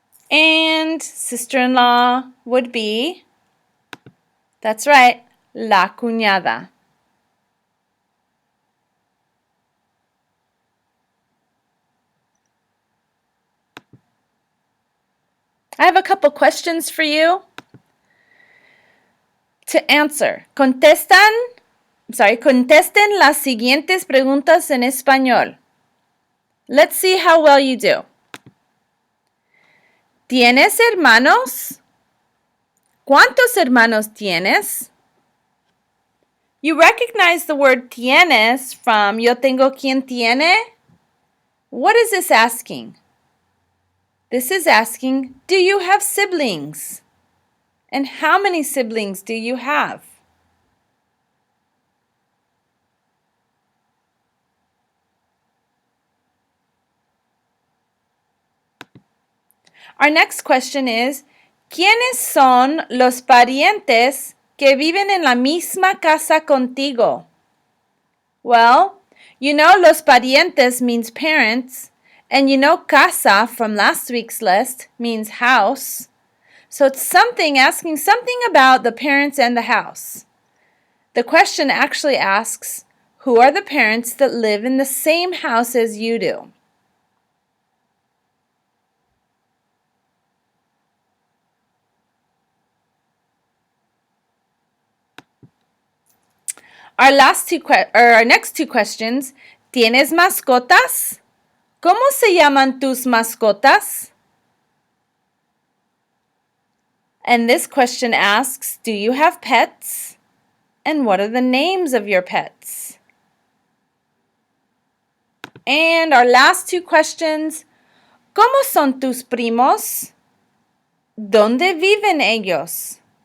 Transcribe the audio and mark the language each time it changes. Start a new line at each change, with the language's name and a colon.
English: And sister-in-law would be, that's right,
Spanish: la cuñada.
English: I have a couple questions for you to answer.
Spanish: Contesten las siguientes preguntas en español.
English: Let's see how well you do.
Spanish: ¿Tienes hermanos? ¿Cuántos hermanos tienes?
English: You recognize the word tienes from
Spanish: yo tengo quien tiene?
English: What is this asking? This is asking, do you have siblings? And how many siblings do you have? Our next question is,
Spanish: ¿quiénes son los parientes que viven en la misma casa contigo?
English: Well, you know los parientes means parents, and you know casa from last week's list means house. So it's asking something about the parents and the house. The question actually asks, who are the parents that live in the same house as you do? Our next two questions.
Spanish: ¿Tienes mascotas? ¿Cómo se llaman tus mascotas?
English: And this question asks, do you have pets? And what are the names of your pets? And our last two questions.
Spanish: ¿Cómo son tus primos? ¿Dónde viven ellos?